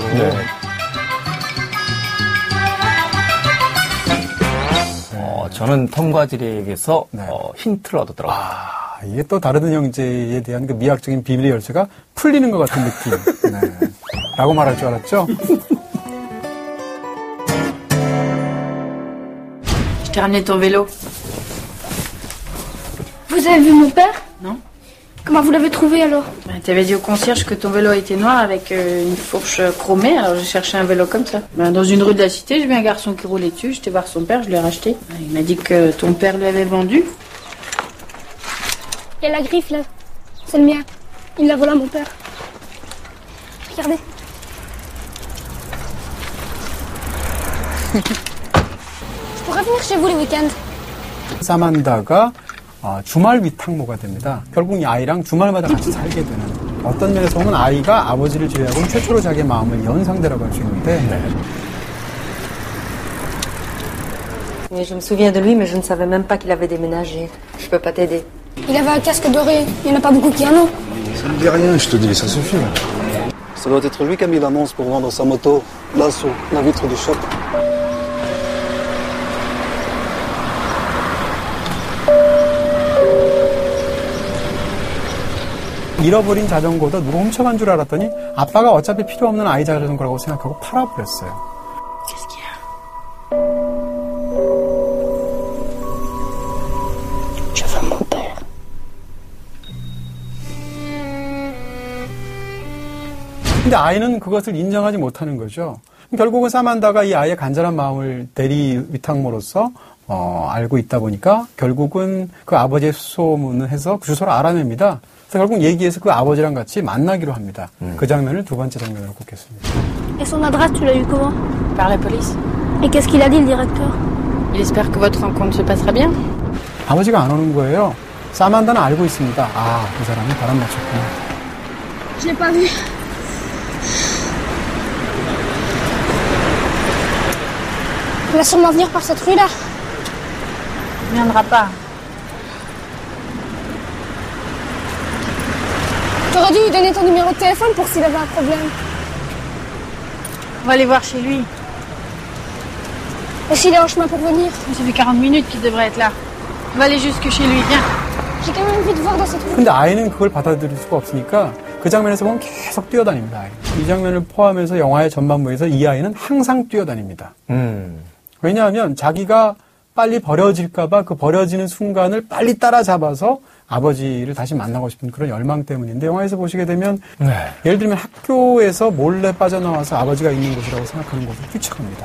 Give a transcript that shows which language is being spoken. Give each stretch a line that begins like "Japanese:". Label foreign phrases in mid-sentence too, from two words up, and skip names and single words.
Korean: 네. 저는 톰과 제리에게서 힌트를 얻었더라고요. 이게 또 다른 형제에 대한 그 미학적인 비밀의 열쇠가 풀리는 것 같은 느낌. 네. 라고 말할 줄 알았죠?
French: Je t'ai ramené ton vélo. Vous avez vu mon père? Non. Comment vous l'avez trouvé alors? T'avais dit au concierge que ton vélo était noir avec une fourche chromée, alors j'ai cherché un vélo comme ça. Dans une rue de la cité, j'ai vu un garçon qui roulait dessus, j'étais voir son père, je l'ai racheté. Il m'a dit que ton père l'avait vendu. Il y a la griffe là. C'est le mien. Il l'a volé à mon père. Regardez. Je pourrais venir chez vous les week-ends.
Korean: 사만다가 주말 위탁모가 됩니다. 결국 이 아이랑 주말마다 같이 살게 되는, 어떤 면에서 보면 아이가 아버지를 제외하고는 최초로 자기의 마음을 연 상대라고 할 수 있는데
French: Oui, je me souviens de lui, mais je ne savais même pas qu'il avait déménagé. Je peux pas t'aider. Il avait un casque doré. Il n'y en a pas beaucoup qui en ont. Ça ne dit rien, je te dis, ça suffit. Ça doit être lui qui a mis l'annonce pour vendre sa moto, là, sur la vitre du shop.
Korean: 잃어버린 자전거도 누가 훔쳐간 줄 알았더니 아빠가 어차피 필요 없는 아이 자전거라고 생각하고 팔아버렸어요.
French: Je veux mon père.
Korean: 근데 아이는 그것을 인정하지 못하는 거죠. 결국은 사만다가 이 아이의 간절한 마음을 대리 위탁모로서 알고 있다 보니까 결국은 그 아버지의 수소문을 해서 그 주소를 알아냅니다. 그래서 결국 얘기해서 그 아버지랑 같이 만나기로 합니다. 그 장면을 두 번째 장면으로 꼽겠습니다.
French: Et son adresse, tu l'as eu comment? Par la police. Et qu'est-ce qu'il a dit le directeur? Il espère que votre rencontre se passera bien.
Korean: 아버지가 안 오는 거예요. 사만다는 알고 있습니다. 이 사람이 바람 맞췄구나.
French: Je l'ai pas vu. Il va sûrement venir par cette rue-là. Il ne viendra pas. T'aurais dû lui donner ton numéro de téléphone pour s'il avait un problème. On va aller voir chez lui. Et s'il est en chemin pour venir? Ça fait 40 minutes qu'il devrait être là. On va aller jusque chez lui, viens. J'ai quand même envie de voir dans cette rue.
Korean: 근데 아이는 그걸 받아들일 수가 없으니까 그 장면에서 보면 계속 뛰어다닙니다. 이 장면을 포함해서 영화의 전반부에서 이 아이는 항상 뛰어다닙니다. 왜냐하면 자기가 빨리 버려질까봐 그 버려지는 순간을 빨리 따라잡아서 아버지를 다시 만나고 싶은 그런 열망 때문인데, 영화에서 보시게 되면 예를 들면 학교에서 몰래 빠져나와서 아버지가 있는 곳이라고 생각하는 곳을 뛰쳐갑니다.